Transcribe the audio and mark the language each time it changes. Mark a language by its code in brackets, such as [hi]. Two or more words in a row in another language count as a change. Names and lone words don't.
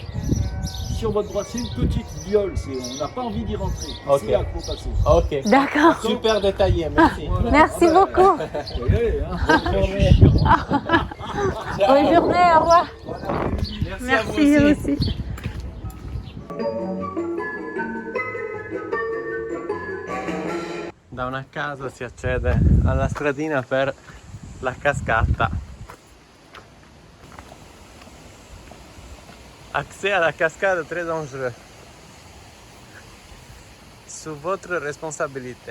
[fr] Sur votre droite, c'est une petite viole. On n'a pas envie d'y rentrer. Ok. C'est là qu'il faut passer. Ok. D'accord. Super détaillé, merci. Voilà. Merci Ah ben, beaucoup. faut y aller, hein. Bonne Je suis chiant. Bonne journée, au revoir. Merci, à vous Merci aussi. aussi. [it] Da una casa si accede alla stradina per la cascata. [fr] Accès à la cascade très dangereux. Sous votre responsabilité.